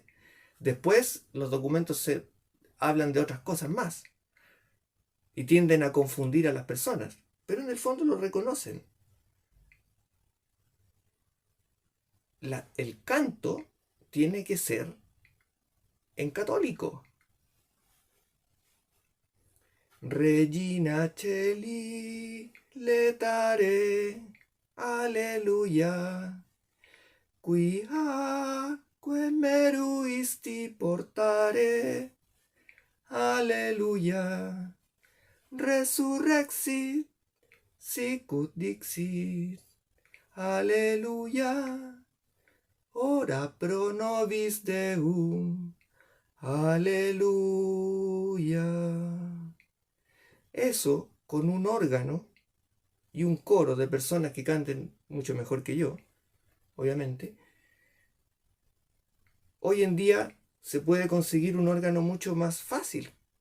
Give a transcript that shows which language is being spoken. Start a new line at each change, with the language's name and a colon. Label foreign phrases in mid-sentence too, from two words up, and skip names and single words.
Spanish: Después los documentos se hablan de otras cosas más y tienden a confundir a las personas, pero en el fondo lo reconocen. El canto tiene que ser en católico.
Latin: Regina Celi letare, aleluya, quia meruisti portare, aleluya, resurrexit, sicut dixit, aleluya, ora pro nobis Deum, aleluya.
Spanish: Eso con un órgano y un coro de personas que canten mucho mejor que yo, obviamente. Hoy en día se puede conseguir un órgano mucho más fácil.